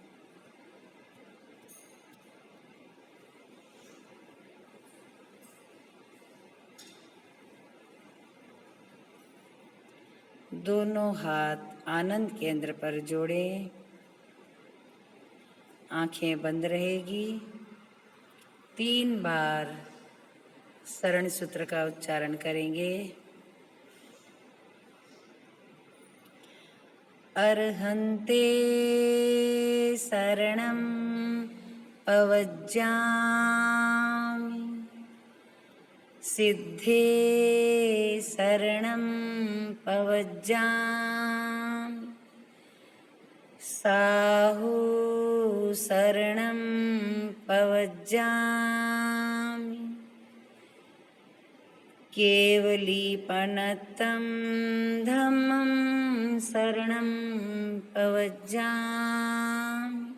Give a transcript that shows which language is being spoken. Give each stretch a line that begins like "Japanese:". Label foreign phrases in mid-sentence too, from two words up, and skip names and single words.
Hindi: दोनों हाथ आनंद केंद्र पर जोड़ें। आंखें बंद रहेगी। 3 बार शरण सूत्र का उच्चारण करेंगे।
Prakrit languages: अर्हन्ते शरणं पवज्जामि सिद्धे शरणं पवज्जामि साहु शरणं पवज्जामि केवलीपनतं धम्मं शरणं पवज्जामि